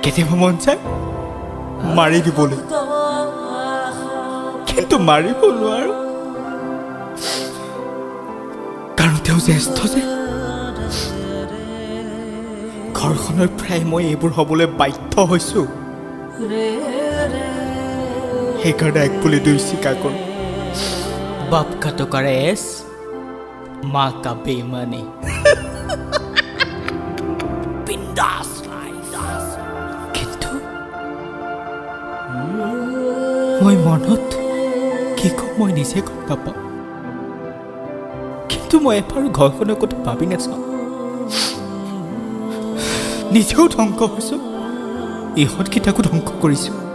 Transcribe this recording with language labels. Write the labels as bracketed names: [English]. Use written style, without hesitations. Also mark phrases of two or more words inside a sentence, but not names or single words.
[Assamese] কেতিয়াবা মন যায় মাৰি দিবলৈ, কিন্তু মাৰিব নোৱাৰো, কাৰণ তেওঁ জ্যেষ্ঠ যে। ঘৰখনৰ পৰাই মই এইবোৰ হ'বলৈ বাধ্য হৈছো, সেইকাৰণে এক বুলি দুই স্বীকাৰ কৰোঁ। [Hindi] बाप का तो करे एस, माँ का बेईमानी। [Assamese] बिंदास কিন্তু মই মনত কি কম মই নিজে গম নাপাওঁ, কিন্তু মই এবাৰো ঘৰখনৰ কথা ভাবি নাচাওঁ। নিজেও ধ্বংস হৈছোঁ, ইহঁতকেইটাকো ধ্বংস কৰিছোঁ।